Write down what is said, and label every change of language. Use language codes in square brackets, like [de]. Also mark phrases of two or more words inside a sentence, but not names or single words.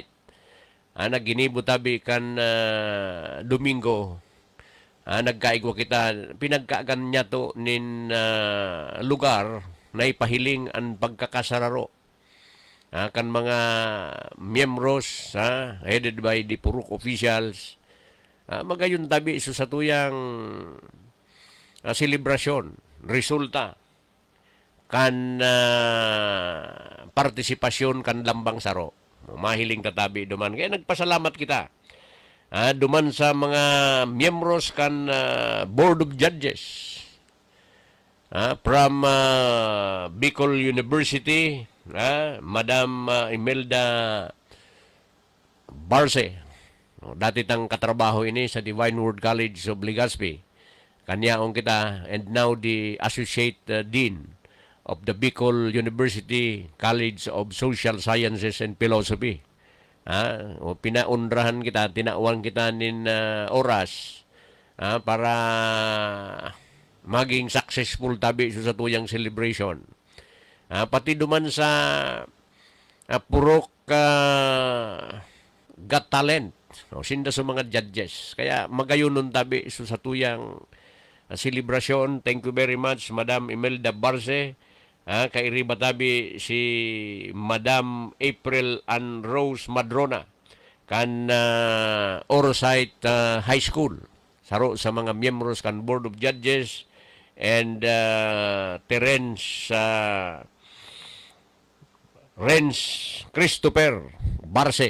[bik] Naginibo tabi kan Domingo. Nagkaigwa kita, pinagkaagan niya to nin lugar na ipahiling ang pagkakasararo. Kan mga miyembros, [en] headed by the purok officials, [bik] magayon tabi sa tuyang selebrasyon, resulta, kan partisipasyon kan lambang saro. Mahiling tatabi duman. Kaya nagpasalamat kita. Duman sa mga miyembros kan Board of Judges from Bicol University, Madam Imelda Barce. Dati tang katrabaho ini sa Divine Word College of Legazpi. Kanyaong kita, [en] and now the Associate Dean of the Bicol University College of Social Sciences and Philosophy. [bik] Pinaundrahan kita, tinauan kita nin oras para maging successful tabi sa tuyang celebration. Pati duman sa Purok Got Talent, sinda sa mga judges. Kaya magayunon tabi sa tuyang celebration. [en] Thank you very much, [bik] Madam Imelda Barce, Kairiba tabi si Madam April Ann Rose Madrona kan Orosite High School. Saro sa mga miyembros kan Board of Judges and Terence Renz Christopher Barce.